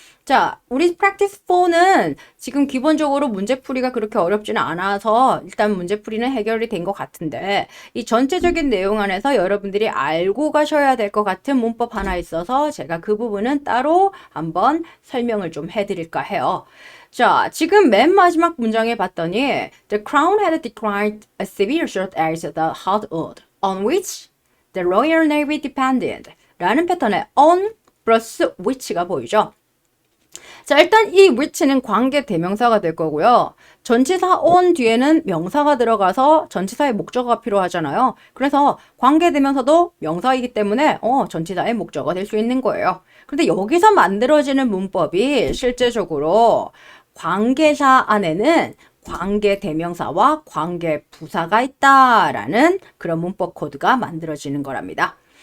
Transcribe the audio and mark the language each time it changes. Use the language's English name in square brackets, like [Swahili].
[Korean] 자, 우리 practice 4는 지금 기본적으로 문제풀이가 그렇게 어렵지는 않아서 일단 문제풀이는 해결이 된 것 같은데 이 전체적인 내용 안에서 여러분들이 알고 가셔야 될 것 같은 문법 하나 있어서 제가 그 부분은 따로 한번 설명을 좀 해드릴까 해요. 자, 지금 맨 마지막 문장에 봤더니 [English] The crown had declined a severe shot as the hardwood on which the Royal Navy depended [Korean] 라는 패턴의 on 플러스 which가 보이죠. 자, 일단 이 which는 관계 대명사가 될 거고요. 전치사 on 뒤에는 명사가 들어가서 전치사의 목적어가 필요하잖아요. 그래서 관계 대명사도 명사이기 때문에 전치사의 목적어가 될 수 있는 거예요. 그런데 여기서 만들어지는 문법이 실제적으로 관계사 안에는 관계 대명사와 관계 부사가 있다라는 그런 문법 코드가 만들어지는 거랍니다.